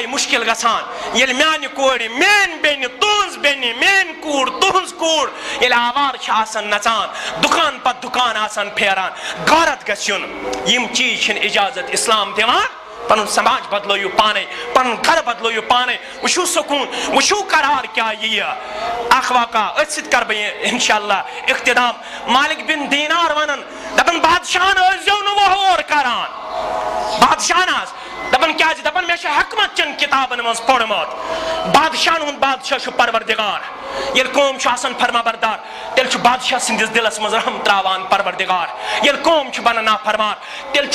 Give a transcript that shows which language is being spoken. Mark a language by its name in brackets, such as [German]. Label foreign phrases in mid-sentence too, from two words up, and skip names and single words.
[Kashmiri] مُشکل گژھان ییٚلہِ میانہِ کورِ میٲنۍ بیٚنہِ تُہنٛز بیٚنہِ میٲنۍ کوٗر تُہنٛز کوٗر ییٚلہِ آوار چھِ آسان نژان دُکان پتہٕ دُکان آسان پھیران غارت گژھِ یُن یِم چیٖز چھِنہٕ اِجازت اسلام دِوان پنُن سماج بدلٲیِو پانے پنُن گرٕ بدلٲیِو پانے وٕچھِو سکوٗن وٕچھِو قرار کیٛاہ یِیہِ اکھ واقعہ أتھۍ سۭتۍ کرٕ بہٕ انشاءاللہ اختتام مالک بن دیٖنار ونان دپان بادشاہن ٲسۍزیو نہٕ وۄہور کران بادشاہن حظ دپان کیٛازِ دپان مےٚ چھُ حکمت چٮ۪ن کِتابن منٛز پوٚرمُت بادشاہن ہُنٛد بادشاہ چھُ پروردگار ییٚلہِ قوم چھُ آسان فرما بردار تیٚلہِ چھُ بادشاہ سٕنٛدِس دِلس منٛز رحم تراوان پروردگار ییٚلہِ قوم چھُ بنان نافرمان تیٚلہِ